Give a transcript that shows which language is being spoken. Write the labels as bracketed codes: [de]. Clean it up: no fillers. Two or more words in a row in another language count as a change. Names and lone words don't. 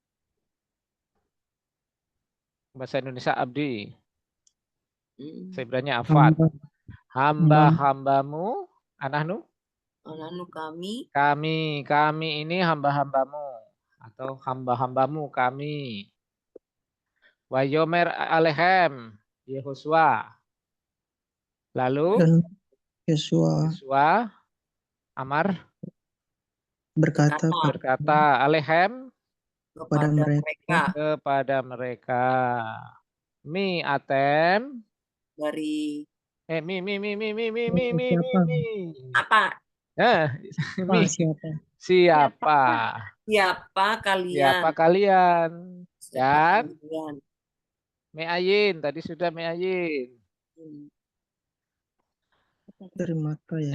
[id] Bahasa Indonesia abdi. Sebenarnya afad. Hamba-hambamu, anahnu. Anahnu kami. Kami ini hamba-hambamu atau hamba-hambamu kami. [he] ויאמר אליהם יהושע. [id] Lalu Dan Yosua [he] Amar [id] berkata [he] alehem [id] kepada mereka. [he] מי אתם [id] dari [he] mi. [id] apa? Mi. Siapa kalian? Dan meayin tadi sudah meayin. Dari mata ya.